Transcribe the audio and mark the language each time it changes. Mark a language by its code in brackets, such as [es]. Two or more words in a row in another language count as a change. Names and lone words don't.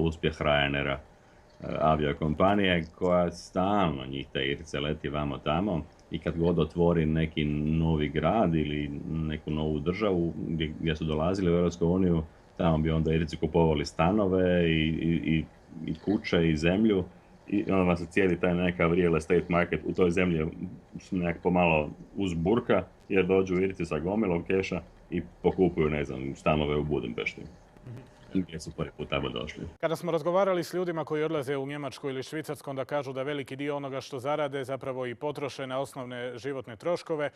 [hr] uspjeh Ryanaira, aviokompanije koja stalno njih te Irce leti vamo tamo i kad god otvori neki novi grad ili neku novu državu gdje su dolazili u Europsku uniju, tamo bi onda Irci kupovali stanove i kuće i zemlju i onda se cijeli taj nekakav [en] real estate market [hr] u toj zemlji nekako pomalo uzburka jer dođu Irci sa gomilom keša i pokupuju, ne znam, stanove u Budimpešti. Gdje su prvi put tamo došli. Kada smo razgovarali s ljudima koji odlaze u Njemačku ili Švicarsku, onda kažu da veliki dio onoga što zarade zapravo i potroše na osnovne životne troškove.